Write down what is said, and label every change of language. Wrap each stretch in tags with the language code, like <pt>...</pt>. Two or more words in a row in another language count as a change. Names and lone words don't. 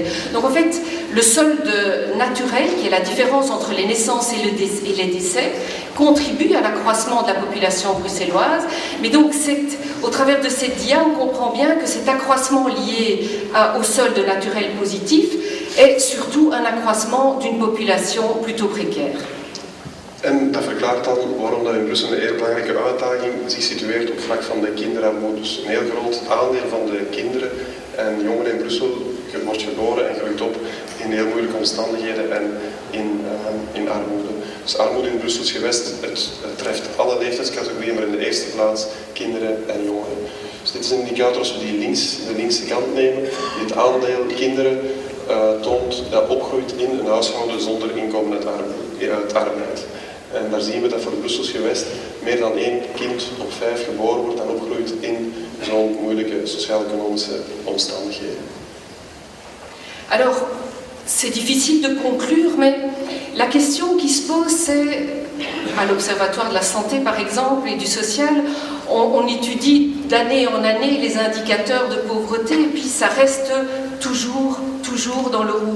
<fr>Donc en fait, le solde naturel, qui est la différence entre les naissances et les décès, contribue à l'accroissement de la population bruxelloise. Mais donc au travers de cette dia, on comprend bien que cet accroissement lié au solde naturel positif est surtout un accroissement d'une population plutôt précaire.</fr> <nl>En dat verklaart dan waarom dat in Brussel een heel belangrijke uitdaging zich situeert op vlak van de kinderarmoede. Dus een heel groot aandeel van de kinderen en jongeren in Brussel wordt geboren en groeit op in heel moeilijke omstandigheden en in armoede. Dus armoede in Brussels gewest, het treft alle leeftijdscategorieën, maar in de eerste plaats kinderen en jongeren. Dus dit is een indicator als we de linkse kant nemen, die het aandeel kinderen toont dat opgroeit in een huishouden zonder inkomen uit arbeid. En daar zien we dat voor het Brussels gewest meer dan 1 kind op 5 geboren wordt en opgroeit in zo'n moeilijke sociaal-economische omstandigheden.</nl> <fr>Alors, c'est difficile de conclure, mais la question qui se pose, c'est, à l'Observatoire de la santé par exemple et du social, on étudie d'année en année les indicateurs de pauvreté et puis ça reste toujours dans le rouge.</fr>